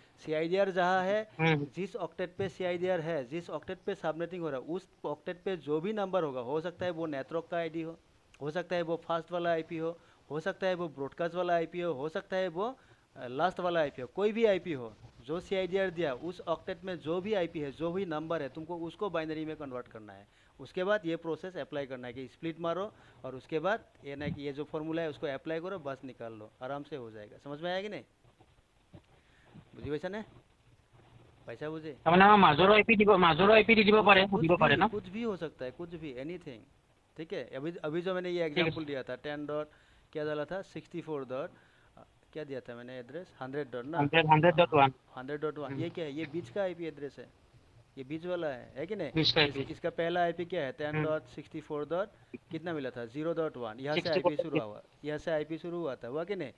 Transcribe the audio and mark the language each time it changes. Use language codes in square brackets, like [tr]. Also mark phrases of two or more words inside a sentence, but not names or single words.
[hi] CIDR जहाँ है, जिस ऑक्टेट पे CIDR है, जिस ऑक्टेट पे सबनेटिंग हो रहा है, उस ऑक्टेट पे जो भी नंबर होगा, हो सकता है वो नेटवर्क का आईडी हो सकता है वो फास्ट वाला आईपी हो सकता है वो ब्रॉडकास्ट वाला आईपी हो सकता है वो लास्ट वाला आईपी हो, कोई भी आईपी हो, जो CIDR दिया उस ऑक्टेट में जो भी IP है, जो भी नंबर है, तुमको उसको बाइनरी में कन्वर्ट करना है। उसके बाद ये प्रोसेस अप्लाई करना है कि स्प्लिट मारो और उसके बाद ये ना कि ये जो फॉर्मूला है उसको अप्लाई करो, बस निकाल लो, आराम से हो जाएगा। समझ में आया कि नहीं? [as] বুজি পাইছা নে? [hi] पैसा बुझे? [as] তাৰমানে আমাৰ মাজৰো IP দি দিব পাৰে, সুধিব পাৰে না? [hi] कुछ भी हो सकता है, कुछ भी, एनीथिंग। ठीक है, अभी जो मैंने ये एग्जांपल दिया था 10 डॉट क्या डाला था, 64 डॉट क्या दिया था मैंने एड्रेस, 100 डॉट ना, 100.1 100.1, ये क्या है, ये बीच का IP एड्रेस है, ये बीच वाला है कि नहीं? बीच का IP इसका पहला IP क्या है, 10.64 डॉट कितना मिला था, 0.1, यहाँ से IP शुरू हुआ, यहाँ से IP शुरू हुआ था, हुआ कि नहीं?